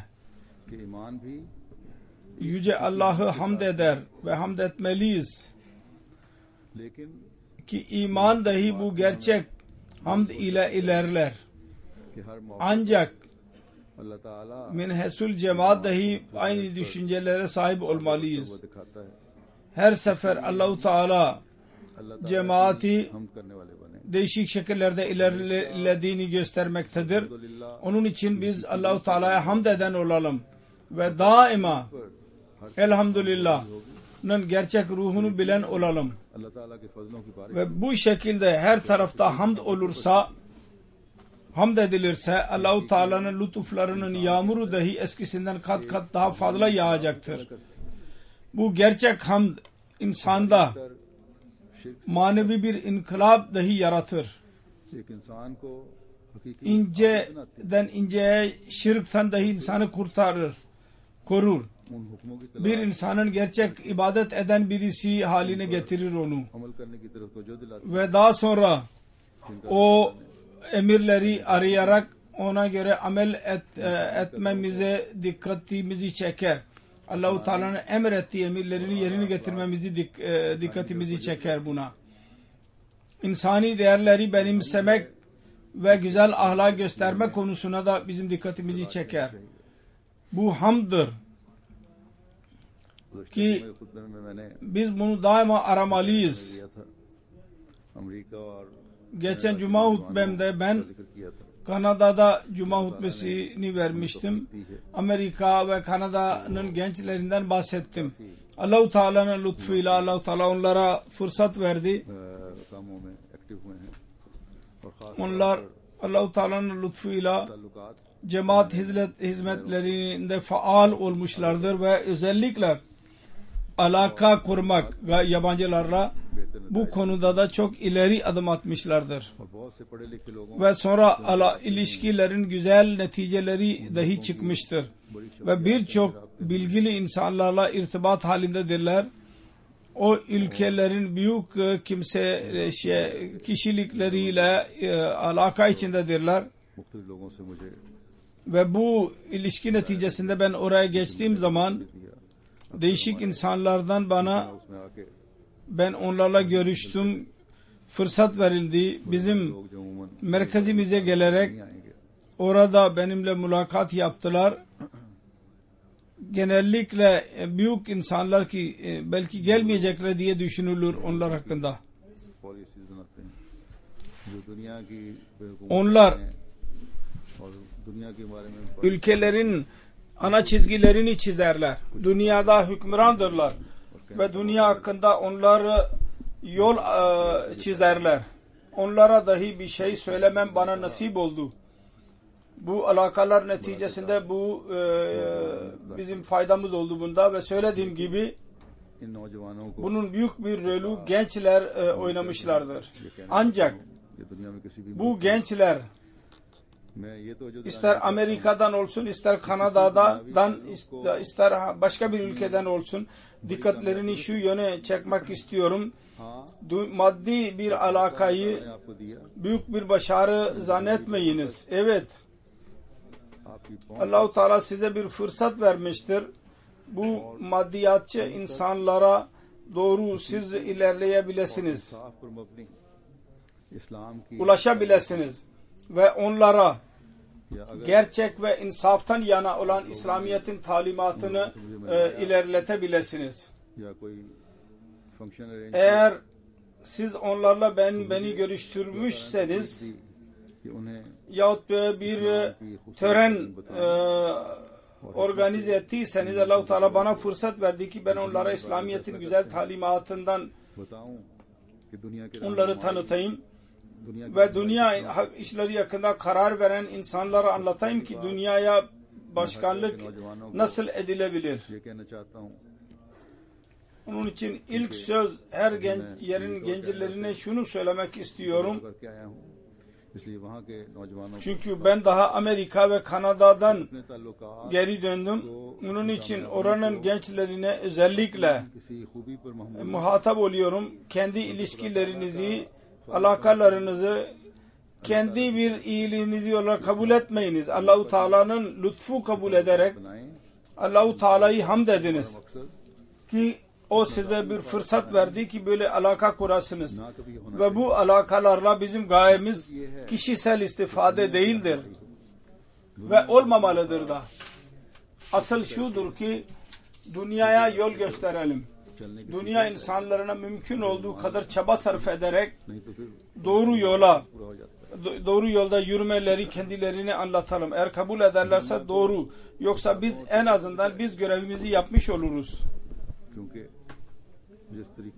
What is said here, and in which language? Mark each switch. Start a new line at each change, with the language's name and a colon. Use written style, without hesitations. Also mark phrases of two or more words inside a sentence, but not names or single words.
Urdu: کے ایمان بھی
Turkish: yüce Allah'ı hamd eder ve hamd etmeliyiz.
Urdu: لیکن
Turkish: Ki iman dahi bu gerçek hamd ile ilerler.
Urdu: کہ ہر موقع
Turkish: Ancak
Urdu: اللہ تعالیٰ
Turkish: minhesul cemaat dahi aynı düşüncelere sahip olmalıyız.
Urdu: وہ دکھاتا ہے
Turkish: Her sefer Allah-u Teala
Urdu: اللہ تعالیٰ
Turkish: cemaati
Urdu: ہم کرنے والے بنے
Turkish: değişik şekillerde ilerlediğini göstermektedir.
Urdu: अल्हम्दुलिल्लाह
Turkish: Onun için biz Allah-u Teala'ya hamd eden olalım ve daima elhamdülillah'ın gerçek ruhunu bilen olalım.
Urdu: اللہ تعالیٰ کے فضلوں کی بارش
Turkish: Ve bu şekilde her tarafta hamd olursa, hamd edilirse Allah-u Teala'nın lütuflarının yağmuru dahi eskisinden kat kat daha fazla yağacaktır. Bu gerçek hamd insanda
Urdu: शिर्क
Turkish: manevi bir inkılap dahi yaratır.
Urdu: ایک انسان کو
Turkish: inceden inceye şirkten dahi insanı kurtarır, korur.
Urdu: ان حکموں کی تلاش
Turkish: Bir insanın gerçek ibadet eden birisi haline getirir onu.
Urdu: عمل کرنے کی طرف توجہ دلاتی
Turkish: Ve daha sonra o emirleri arayarak ona göre amel etmemize dikkatimizi çeker. Allah-u Teala'nın emrettiği emirlerini yerine getirmemizi dikkatimizi çeker buna. İnsani değerleri benimsemek ve güzel ahlak gösterme konusuna da bizim dikkatimizi çeker. Bu hamdır ki
Urdu: خطبے میں میں نے
Turkish: biz bunu daima aramalıyız.
Urdu: کیا تھا امریکہ اور
Turkish: Geçen cuma hutbemde ben
Urdu: ذکر کیا تھا
Turkish: Kanada'da cuma hutbesini vermiştim. Amerika ve Kanada'nın gençlerinden bahsettim. Allah-u Teala'nın lütfuyla Allah-u Teala onlara fırsat verdi.
Urdu: کاموں میں ایکٹو ہوئے ہیں اور خاص
Turkish: Onlar Allah-u Teala'nın lütfuyla
Urdu: ताल्लुकात
Turkish: cemaat hizmetlerinde faal olmuşlardır ve özellikle alaka kurmak yabancılarla bu konuda da çok ileri adım atmışlardır.
Urdu: اور بہت سے پڑھے لکھے لوگوں
Turkish: Ve sonra ilişkilerin güzel neticeleri dahi çıkmıştır. Ve birçok bilgili insanlarla irtibat halindedirler. O ülkelerin büyük kişilikleriyle alaka içindedirler.
Urdu: مختلف لوگوں سے مجھے
Turkish: Ve bu ilişki neticesinde ben oraya geçtiğim zaman
Urdu: दिया
Turkish: değişik insanlardan bana
Urdu: اس میں آ کے
Turkish: ben onlarla görüştüm. Fırsat verildi. Bizim
Urdu: لوگ جو عموماً
Turkish: merkezimize gelerek
Urdu: نہیں آئیں گے
Turkish: orada benimle mülakat yaptılar. Genellikle büyük insanlar ki belki gelmeyecekler diye düşünülür onlar hakkında.
Urdu: پالیسیز بناتے ہیں جو دنیا کی
Turkish: Onlar
Urdu: اور دنیا کے بارے میں
Turkish: ülkelerin ana çizgilerini çizerler. Dünyada hükümrandırlar. Ve dünya hakkında onlar yol çizerler. Onlara dahi bir şey söylemem bana nasip oldu. Bu alakalar neticesinde bu bizim faydamız oldu bunda ve söylediğim gibi
Urdu: ان نوجوانوں کو
Turkish: bunun büyük bir rolü gençler oynamışlardır. Ancak
Urdu: یہ دنیا میں کسی بھی
Turkish: bu gençler
Urdu: میں یہ تو جو
Turkish: ister Amerika'dan olsun, ister Kanada'dan, ister başka bir ülkeden olsun dikkatlerini şu yöne çekmek istiyorum.
Urdu: हाँ
Turkish: Maddi bir alakayı
Urdu: میں نے آپ کو دیا
Turkish: büyük bir başarı zannetmeyiniz. Evet,
Urdu: آپ کی پہنچ
Turkish: Allah-u Teala size bir fırsat vermiştir. Bu maddiyatçı insanlara doğru siz ilerleyebilirsiniz,
Urdu: صاف پر مبنی اسلام کی
Turkish: ulaşabilirsiniz ve onlara
Urdu: یا اگر
Turkish: gerçek ve insaftan yana olan İslamiyet'in talimatını ilerletebilirsiniz.
Urdu: یا کوئی
English: function arrange
Turkish: Eğer siz onlarla beni görüştürmüşseniz
Urdu: کہ انہیں
Turkish: yahut bir tören organize ettiyseniz Allah-u Teala bana fırsat verdi ki ben onlara İslamiyet'in güzel talimatından
Urdu: بتاؤں کہ دنیا کے
Turkish: onları tanıtayım
Urdu: दुनिया
Turkish: ve dünya işleri hakkında karar veren insanlara anlatayım ki dünyaya başkanlık nasıl edilebilir.
Urdu: یہ کہنا چاہتا ہوں
Turkish: Onun için ilk söz her yerin gençlerine şunu söylemek istiyorum.
Urdu: کر کے آیا ہوں اس لیے وہاں کے نوجوانوں کو
Turkish: Çünkü ben daha Amerika ve Kanada'dan
Urdu: اپنے تعلقات
Turkish: geri döndüm. Onun için oranın gençlerine özellikle
Urdu: کسی خوبی پر محمود
Turkish: muhatap oluyorum. Kendi ilişkilerinizi, alakalarınızı kendi bir iyiliğinizi olarak kabul etmeyiniz. Allah-u Teala'nın lütfu kabul ederek
Urdu: बनाएं
Turkish: Allah-u Teala'yı hamd ediniz
Urdu: मकसद
Turkish: ki o size bir fırsat verdi ki böyle alaka kurasınız.
Urdu: نہ کبھی یہ ہونا
Turkish: Ve bu alakalarla bizim gayemiz kişisel istifade değildir. Ve olmamalıdır da. Asıl şudur ki dünyaya yol gösterelim.
Urdu: چلنے کی
Turkish: Dünya insanlarına mümkün olduğu kadar çaba sarf ederek
Urdu: نہیں تو پھر
Turkish: doğru yola,
Urdu: پورا ہو جاتا ہے
Turkish: doğru yolda yürümeleri kendilerine anlatalım. Eğer kabul ederlerse doğru. Yoksa biz en azından biz görevimizi yapmış oluruz.
Urdu: کیونکہ جس طریقے